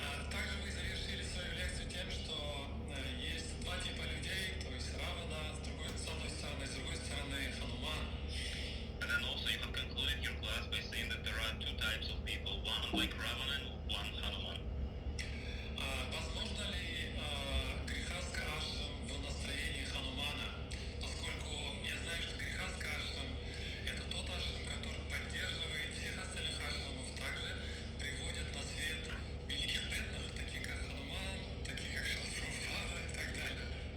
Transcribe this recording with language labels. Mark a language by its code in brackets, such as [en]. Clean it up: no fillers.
[ru] Также вы завершили свою лекцию тем, что есть два типа людей, то есть Равана, с одной стороны, с другой стороны Хануман. [en] And then also you have concluded your class by saying that there are two types of people, one like Ravana and one Hanuman. [ru] Возможно ли грехастха ашрам в настроении Ханумана? Поскольку я знаю, что грехастха ашрам это тот ашрам, который поддерживает всех остальных ашрамов, также приводит на свет великих преданных, таких как Хануман, таких как Шрила и так далее.